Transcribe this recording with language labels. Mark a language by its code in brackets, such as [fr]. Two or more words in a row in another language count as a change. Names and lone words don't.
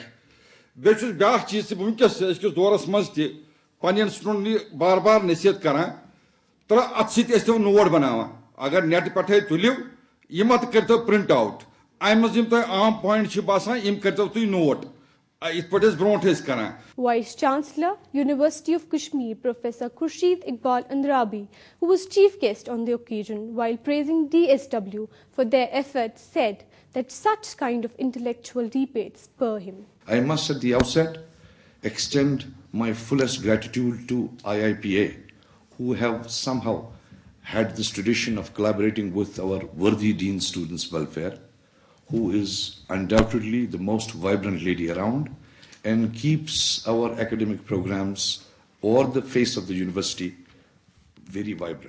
[ks] بیٚیہِ چھُس بیٛاکھ چیٖز تہِ بہٕ وٕنکٮ۪س أزکِس دورَس منٛز تہِ پنٛنٮ۪ن سٹوٗڈنٛٹن یہِ بار بار نصیحت کَران تہٕ اَتھ سۭتۍ ٲسۍ تِم نوٹ بَناوان. اگر نیٹہٕ پٮ۪ٹھَے تُلِو یہِ مہ تہٕ کٔرۍتو پرٛنٛٹ آوُٹ, اَمہِ منٛز یِم تۄہہِ عام پویِنٛٹ چھِ باسان یِم کٔرۍتو تُہۍ نوٹ. یِتھ پٲٹھۍ أسۍ برونٛٹھ ٲسۍ کَران. [en] Vice Chancellor, University of Kashmir, Professor Khurshid Iqbal Andrabi, who was chief guest on the occasion, while praising DSW for their efforts, said that such kind of intellectual debates spur him. I must at the outset extend my fullest gratitude to IIPA, who have somehow had this tradition of collaborating with our worthy Dean Students Welfare, who is undoubtedly the most vibrant lady around and keeps our academic programs or the face of the university very vibrant.